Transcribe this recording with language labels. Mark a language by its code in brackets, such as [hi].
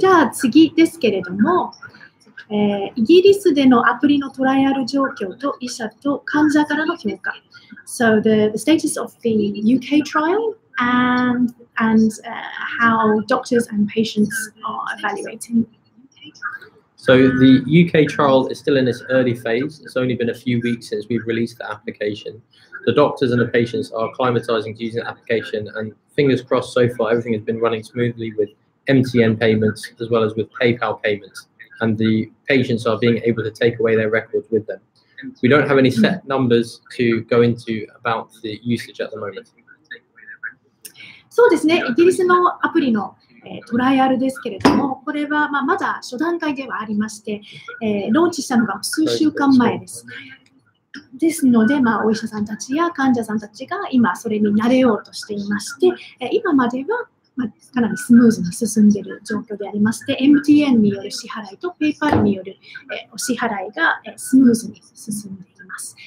[ja] じゃあ次ですけれども、イギリスでのアプリのトライアル状況と医者と患者からの評価。 [en] So the status of the UK trial and how doctors and patients are evaluating. So the UK trial is still in its early phase. It's only been a few weeks since we've released the application. The doctors and the patients are acclimatizing to using the application, and fingers crossed so far everything has been running smoothly with MTN payments as well as with PayPal payments, and the patients are being able to take away their records with them. We don't have any set numbers to go into about the usage at the moment. [ja] そうですね、イギリスのアプリのトライアルですけれども、これはまだ初段階ではありまして、ローンチしたのが数週間前です。ですので、お医者さんたちや患者さんたちが今それに慣れようとしていまして、今まではかなりスムーズに進んでいる状況でありまして、MTN による支払いと PayPal によるお支払いがスムーズに進んでいます。